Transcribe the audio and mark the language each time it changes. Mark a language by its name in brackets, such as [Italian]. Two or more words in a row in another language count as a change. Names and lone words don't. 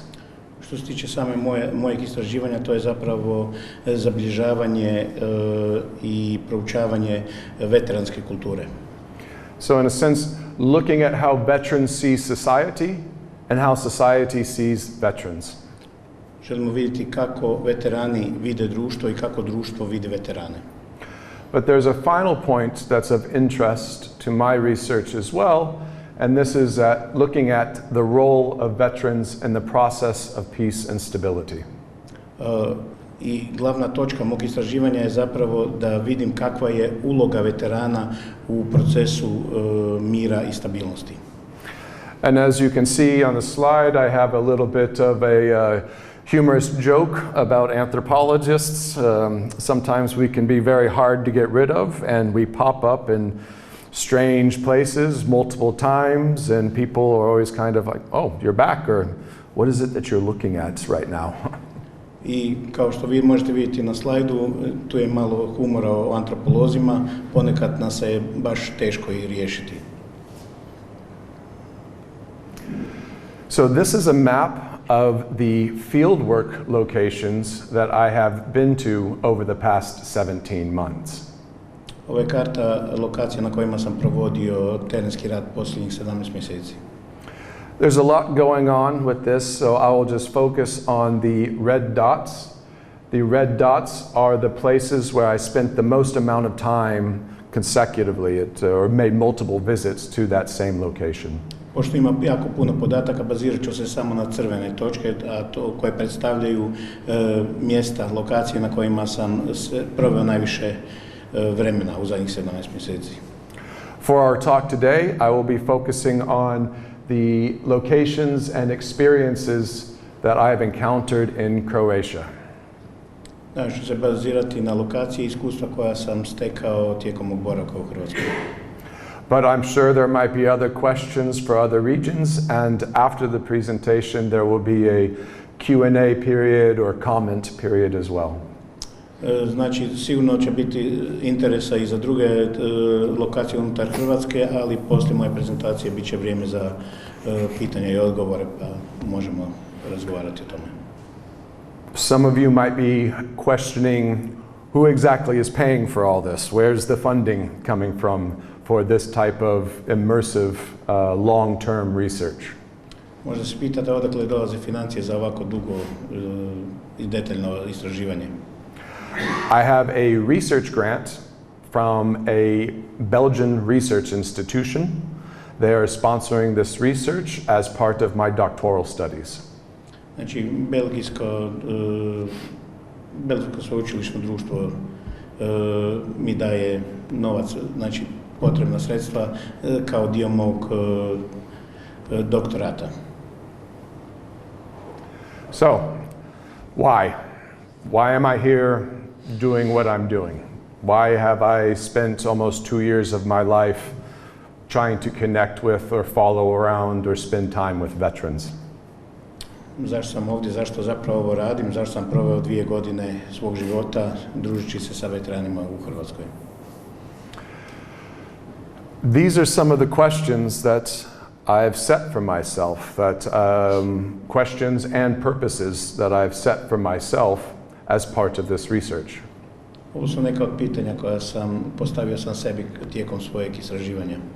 [Croatian] Što se tiče same mojeg istraživanja, to je zapravo zabilježavanje i proučavanje veteranske kulture. [English] So in a sense, looking at how veterans see society and how society sees veterans. [Croatian] Želimo vidjeti kako veterani vide društvo i kako društvo vidi veterane. [English] But there's a final point that's of interest to my research as well, and this is looking at the role of veterans in the process of peace and stability. [Croatian] I glavna točka mog istraživanja je zapravo da vidim kakva je uloga veterana u procesu mira i stabilnosti. [English] And as you can see on the slide, I have a little bit of a humorous joke about anthropologists. Sometimes we can be very hard to get rid of, and we pop up in strange places multiple times, and people are always kind of like, oh, you're back, or what is it that you're looking at right now? [Croatian] I kao što vi možete vidjeti na slajdu, tu je malo humora o antropolozima, ponekad nas je baš teško i riješiti. [English] So this is a map of the fieldwork locations that I have been to over the past 17 months. [Croatian] Ovo je karta lokacija na kojima sam provodio terenski rad posljednjih 17 mjeseci. [English] There's a lot going on with this, so I will just focus on the red dots. The red dots are the places where I spent the most amount of time consecutively or made multiple visits to that same location. [Croatian] Pošto ima jako puno podataka, bazirat ću se samo na crvene točke, a to koje predstavljaju mjesta, lokacije na kojima sam proveo najviše vremena u zadnjih 17 mjeseci. [English] For our talk today, I will be focusing on the locations and experiences that I have encountered in Croatia. [Croatian] Da, ću se bazirati na lokacije i iskustva koja sam stekao tijekom mog boravka u Hrvatskoj. [English] But I'm sure there might be other questions for other regions, and after the presentation there will be a Q&A period or comment period as well. [Croatian] Znači, sigurno će biti interesa i za druge lokacije unutar Hrvatske, ali poslije moje prezentacije bit će vrijeme za pitanja i odgovore, pa možemo razgovarati o tome. [English] Some of you might be questioning who exactly is paying for all this? Where's the funding coming from for this type of immersive, long-term research? [Croatian] Možda se pitate odakle dolaze financije za ovako dugo i detaljno istraživanje. [English] I have a research grant from a Belgian research institution. They are sponsoring this research as part of my doctoral studies. [Croatian] Znači, belgijsko sveučilišno društvo mi daje novac, znači potrebna sredstva kao dio mog doktorata. [English] So, why? Why am I here doing what I'm doing? Why have I spent almost 2 years of my life trying to connect with or follow around or spend time with veterans? [Croatian] Zašto sam ovdje, zašto zapravo ovo radim, zašto sam proveo 2 godine svog života družeći se sa veteranima u Hrvatskoj? [English] These are some of the questions that I have set for myself, questions and purposes that I've set for myself as part of this research. [Croatian] Ovo su neka od pitanja koja postavio sam sebi tijekom svojeg istraživanja.